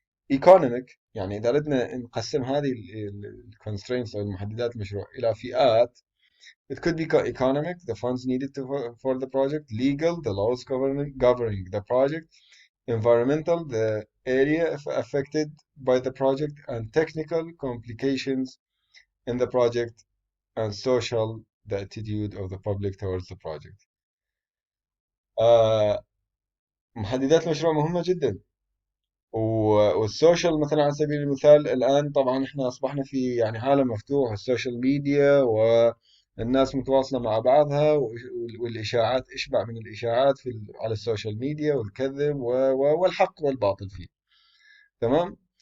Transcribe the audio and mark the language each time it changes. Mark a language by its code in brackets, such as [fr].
[ar] Economic، يعني إذا أردنا نقسم هذه الكونسترينتس أو المحددات المشروع إلى فئات، [en] It could be economic, the funds needed for the project, legal, the laws governing the project, environmental, the area affected by the project, and technical complications in the project, and social, the attitude of the public towards the project. [ar] آه، محددات المشروع مهمة جدا. والسوشيال مثلا على سبيل المثال الآن طبعا احنا أصبحنا في يعني عالم مفتوح، السوشيال ميديا والناس متواصلة مع بعضها، والإشاعات إشبع من الإشاعات على السوشيال ميديا، والكذب والحق والباطل فيه. تمام.